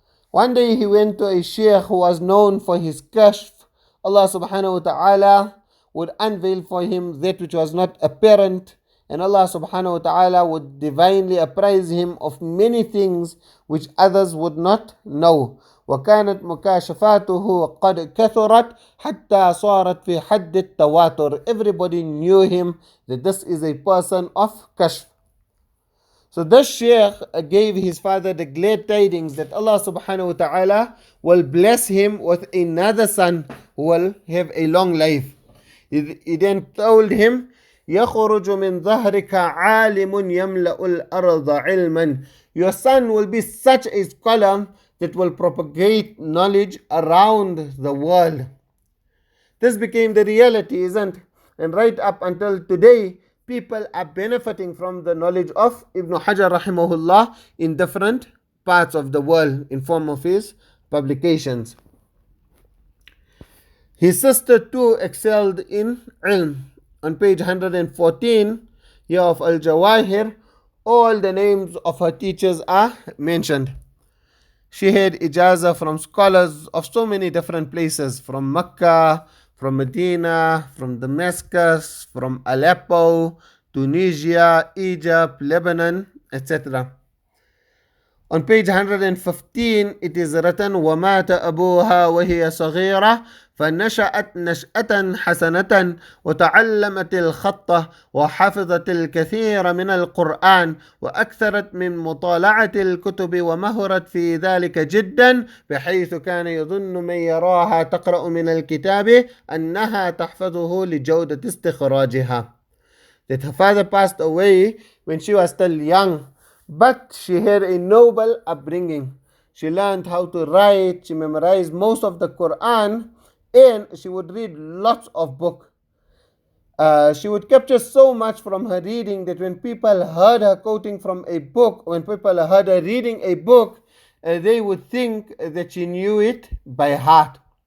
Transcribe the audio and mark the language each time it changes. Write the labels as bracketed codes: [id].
[en] One day he went to a sheikh who was known for his kashf. Allah subhanahu wa ta'ala would unveil for him that which was not apparent, and Allah subhanahu wa ta'ala would divinely apprise him of many things which others would not know. [ar] وكانت مكاشفاته قد كثرت حتى صارت في حد التواتر. [en] Everybody knew him that this is a person of kashf. So this sheikh gave his father the glad tidings that Allah subhanahu wa ta'ala will bless him with another son who will have a long life. He then told him, [ar] يخرج من ظهرك عالم يملأ الأرض علما. [en] Your son will be such a scholar that will propagate knowledge around the world. This became the reality, isn't it? And right up until today, people are benefiting from the knowledge of Ibn Hajar rahimahullah in different parts of the world in form of his publications. His sister too excelled in ilm. On page 114 here of Al-Jawahir, all the names of her teachers are mentioned. She had ijazah from scholars of so many different places, from Mecca, from Medina, from Damascus, from Aleppo, Tunisia, Egypt, Lebanon, etc. [ar] On page 115 it is written وَمَاتَ أَبُوهَا وَهِيَ صَغِيرَةٌ فنشأت نشأة حسنة وتعلمت الخط وحفظت الكثير من القرآن وأكثرت من مطالعة الكتب ومهرت في ذلك جدا بحيث كان يظن من يراها تقرأ من الكتاب أنها تحفظه لجودة استخراجها. [en] That her father passed away when she was still young, But she had a noble upbringing. She learned how to write, she memorized most of the Quran, and she would read lots of books. She would capture so much from her reading that when people heard her quoting from a book, when people heard her reading a book, they would think that she knew it by heart.